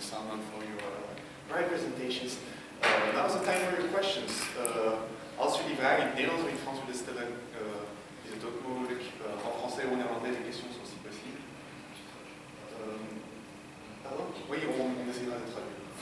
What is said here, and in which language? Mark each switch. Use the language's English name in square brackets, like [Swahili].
[English] Salman, for your bright presentations. Now is the time for your questions. [Dutch] Als jullie vragen in het Nederlands of in het Frans willen stellen, is het ook mogelijk. [French] En français ou néerlandais, les questions sont si possibles. Pardon? Oui, on essaiera de traduire.